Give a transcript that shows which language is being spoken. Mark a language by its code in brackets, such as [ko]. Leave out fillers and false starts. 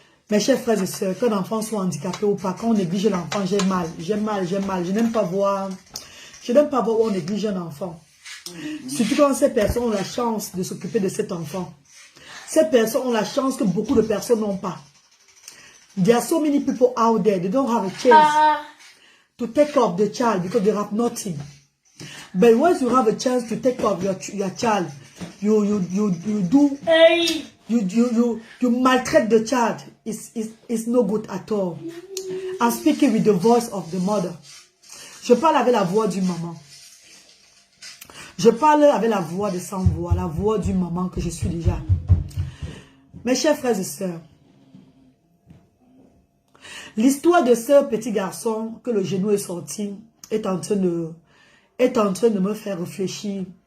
[fr] Mes chers frères et sœurs, qu'un enfant soit handicapé ou pas, quand on néglige l'enfant, j'ai mal, j'ai mal, j'ai mal, je n'aime pas voir... Je n'aime pas voir où on néglige un enfant. Surtout quand ces personnes ont la chance de s'occuper de cet enfant. Ces personnes ont la chance que beaucoup de personnes n'ont pas. [en] There are so many people out there, they don't have a chance to take care of the child because they have nothing. But once you have a chance to take care of your child, you maltreat the child. It's no good at all. I'm speaking with the voice of the mother. [fr] Je parle avec la voix du maman. Je parle avec la voix de sans voix, la voix du maman que je suis déjà. Mes chers frères et sœurs, l'histoire de ce petit garçon que le genou est sorti est en train de me faire réfléchir.